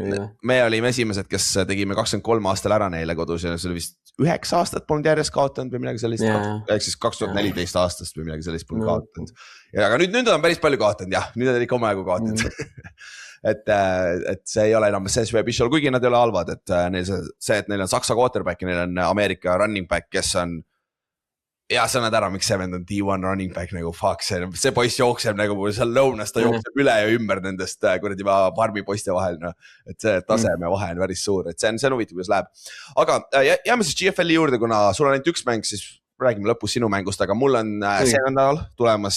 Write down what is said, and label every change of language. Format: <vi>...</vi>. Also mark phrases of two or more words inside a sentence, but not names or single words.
<et>Me olime esimesed, kes tegime 23 aastal ära neile kodus ja see oli vist 9 aastat polnud järjest kaotanud või midagi sellist, ehk siis 2014 aastast või midagi sellist polnud kaotanud. Aga nüüd on päris palju kaotanud, jah, nüüd on ikka omajagu kaotanud. et see ei ole enam see Schwäbisch Hall, kuigi nad ei ole halvad, et neil on Saksa quarterback ja neil on Ameerika</et> <en>running back,</en> <et>kes on, ja sa näed ära, miks see vend on D1</et> <en>running back,</en> <et>nagu fuck, see poiss jookseb nagu seal lõunas, ta jookseb üle ja ümber nendest kuradi farmi poiste vahel, et see taseme vahe on päris suur, et see on huvitav, kuidas läheb. Aga jääme siis GFL-i juurde, kuna sul on ainult 1 mäng, siis räägime lõpus sinu mängust, aga mul on see nädal</et>